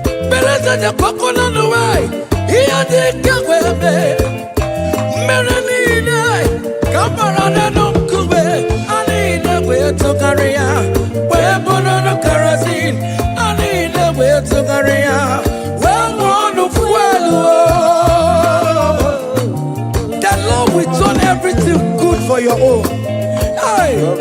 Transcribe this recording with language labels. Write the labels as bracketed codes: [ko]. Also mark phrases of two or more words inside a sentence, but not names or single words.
[ig] Beleze dị kwakọ n'ọnụ nwanyị, ihe dị ike wee mee. Mmiri niile ka m gbara n'elu nkume, ha niile wee tụgharịa, wee bụrụ kerosene, ha niile wee tụgharịa, wee ṅụọ ọnụ fuelu, oh. [en] The Lord will turn everything good for your own. Hey!